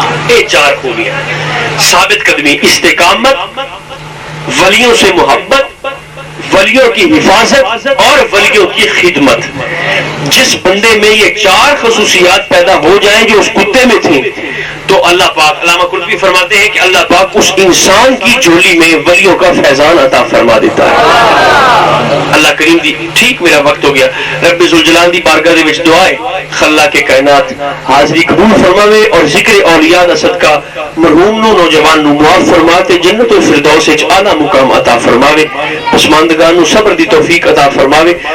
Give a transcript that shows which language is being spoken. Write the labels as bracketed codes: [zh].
[ur] یہ چار خوبیاں، ثابت قدمی، استقامت، ولیوں سے محبت، ولیوں کی حفاظت اور ولیوں کی خدمت. جس بندے میں یہ چار خصوصیات پیدا ہو جائیں جو اس کتے میں تھیں تو اللہ پاک، علامہ قرطبی فرماتے ہیں کہ اللہ پاک اس انسان کی جھولی میں ولیوں کا فیضان عطا فرما دیتا ہے. [pa] اللہ کریم دی ٹھیک میرا وقت ہو گیا. رب ذوالجلال دی بارگاہ دے وچ دعا ہے خلا کے کائنات حاضری قبول فرماوے اور ذکر اولیاء دا صدقہ مرحوم نو نوجوان نو معاف فرما تے جنت الفردوس وچ اعلی مقام عطا فرماوے. پسماندگان نو صبر دی توفیق عطا فرماوے.